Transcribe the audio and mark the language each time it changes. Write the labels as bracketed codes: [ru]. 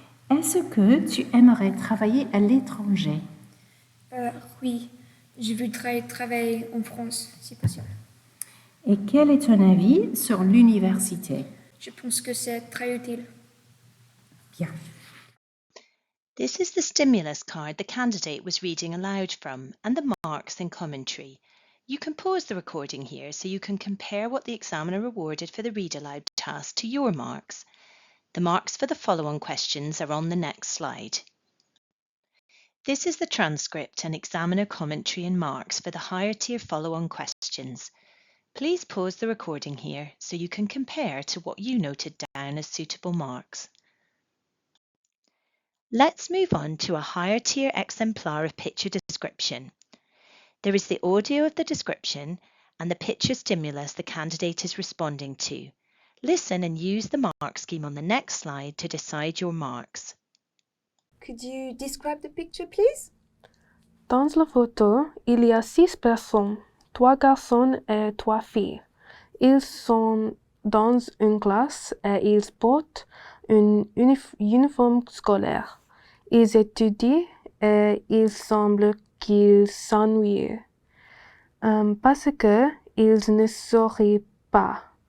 [fr] Est-ce que tu aimerais travailler à l'étranger? Oui, je voudrais travailler en France, si possible. Et quel est ton avis sur l'université? Je pense que c'est très utile. Bien. [en] This is the stimulus card the candidate was reading aloud from and the marks in commentary. You can pause the recording here so you can compare what the examiner awarded for the read aloud task to your marks. The marks for the follow-on questions are on the next slide. This is the transcript and examiner commentary and marks for the higher tier follow-on questions. Please pause the recording here so you can compare to what you noted down as suitable marks. Let's move on to a higher tier exemplar of picture description. There is the audio of the description and the picture stimulus the candidate is responding to. Listen and use the mark scheme on the next slide to decide your marks. Could you describe the picture, please? [fr] Dans la photo, il y a 6 personnes, 3 garçons et 3 filles. Ils sont dans une classe et ils portent un uniforme scolaire. Ils étudient et il semble qu'ils s'ennuient parce que ils ne sourient pas.